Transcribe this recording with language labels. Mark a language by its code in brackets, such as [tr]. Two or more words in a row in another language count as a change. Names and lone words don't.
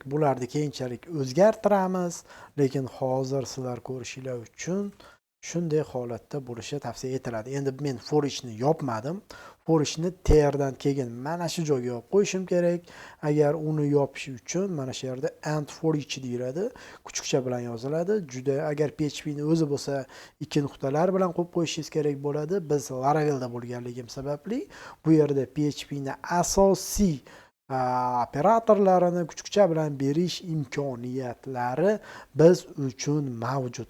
[uz] Bularni keyinchalik o'zgartiramiz, lekin hozir sizlar ko'rishinglar uchun shunday holatda bo'lishi tavsiya etiladi. Endi men [en] for each'ni [uz] yopmadim. [en] For each'ni [uz] terdan keyin mana shu joyga yopib qo'yishim kerak. Agar uni yopish uchun mana shu yerda [en] and for each [uz] deyiladi. Kuchukcha bilan yoziladi. Juda agar PHP'ni o'zi bo'lsa ikki nuqtalar bilan qo'yib qo'yishingiz kerak bo'ladi. Biz Laravel'da bo'lganligim sababli bu yerda PHP'ni asosiy operatorlarini kuchukcha bilan berish imkoniyatlari biz uchun mavjud.